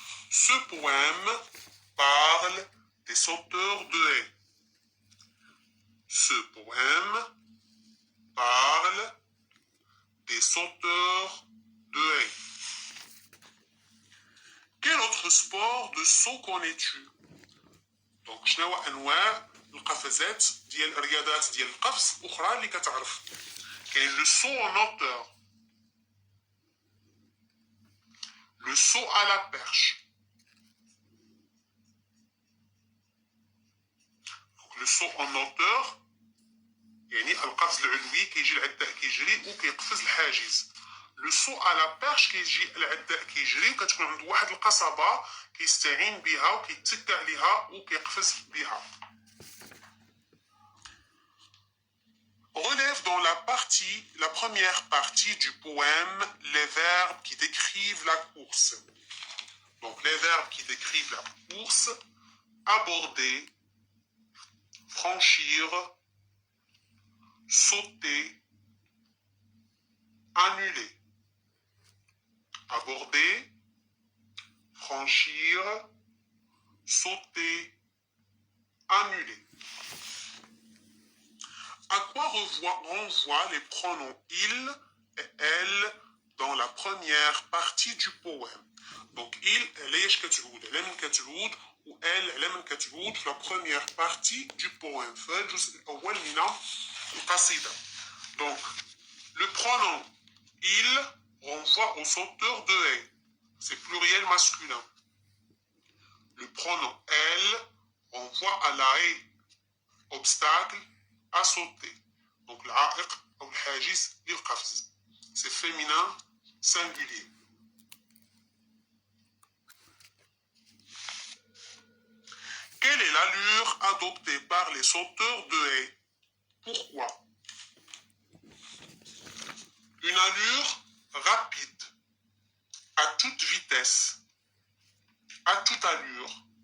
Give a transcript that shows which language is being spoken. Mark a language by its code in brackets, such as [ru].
[fr] Ce poème parle des sauteurs de haies. Ce poème parle des sauteurs de haies. Quel autre sport de saut connais-tu? [ar] Donc شنو انواع القفزات ديال الرياضات ديال القفز اخرى اللي كتعرف؟ كاين لو [fr] saut en hauteur, le saut à la perche. [ar] Donc [fr] le saut en hauteur [ar] يعني القفز العلوي كيجي العداء كيجري وكيقفز الحاجز. لو سو على بيرش كيجي العداء كيجري وكتكون عنده واحد القصبه كيستعين بها وكيتكى عليها وكيقفز بها. [fr] Relève dans la première partie du poème les verbes qui décrivent la course. Donc les verbes qui décrivent la course: aborder, franchir, sauter, annuler. Aborder, franchir, sauter, annuler. À quoi renvoient les pronoms il et elle dans la première partie du poème? [ar] Donc [fr] il, elle est [ar] كتعود على من كتعود و elle على من كتعود في [fr] la première partie du poème [ar] في الجزء الأول من القصيدة. [fr] Donc le pronom il renvoie au sauteur de haies. C'est pluriel masculin. Le pronom elle renvoie à la haie, obstacle à sauter. [ar] Donc العائق أو الحاجز للقفز. [fr] C'est féminin singulier. Quelle est l'allure adoptée par les sauteurs de haies? Pourquoi? Une allure rapide, à toute vitesse, à toute allure.